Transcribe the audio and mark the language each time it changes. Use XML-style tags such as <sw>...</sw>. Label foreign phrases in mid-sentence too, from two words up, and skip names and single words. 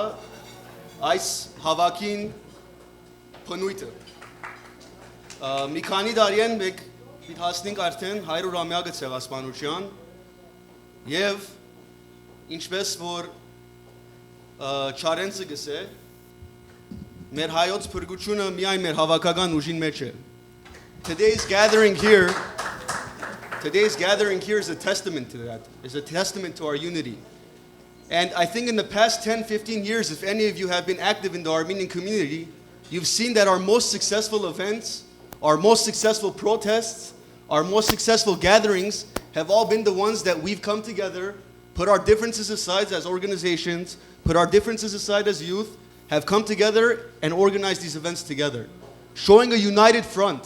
<hy>այս հավաքին փնույթը։ Մի քանի տարի են մենք հասնենք արդեն 100-ամյակը ցեղասպանության եւ ինչպես որ Չարենցը գսե մեր հայոց փրկությունը միայն մեր հավաքական ուժին մեջ է։</hy> <en>Today's gathering here is a testament to that. It's a testament to our unity. And I think in the past 10, 15 years, if any of you have been active in the Armenian community, you've seen that our most successful events, our most successful protests, our most successful gatherings have all been the ones that we've come together, put our differences aside as organizations, put our differences aside as youth, have come together and organized these events together, showing a united front.</en>